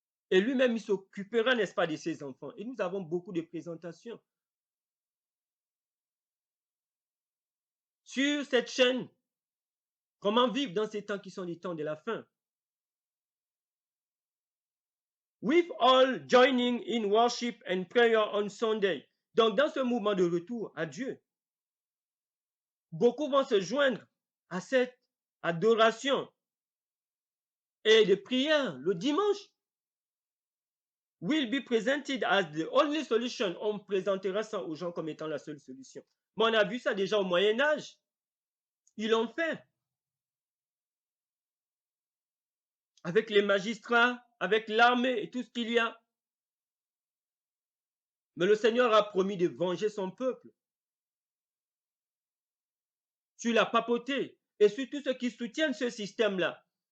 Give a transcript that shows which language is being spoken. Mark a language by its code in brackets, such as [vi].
[fr] Et lui-même, il s'occupera, n'est-ce pas, de ses enfants. Et nous avons beaucoup de présentations sur cette chaîne. Comment vivre dans ces temps qui sont les temps de la fin. [en] With all joining in worship and prayer on Sunday. [fr] Donc, dans ce mouvement de retour à Dieu, beaucoup vont se joindre à cette adoration et de prière le dimanche. [en] Will be presented as the only solution. [fr] On présentera ça aux gens comme étant la seule solution. Mais on a vu ça déjà au Moyen-Âge. Ils l'ont fait. Avec les magistrats, avec l'armée et tout ce qu'il y a. Mais le Seigneur a promis de venger son peuple sur la papauté et sur tous ceux qui soutiennent ce système-là.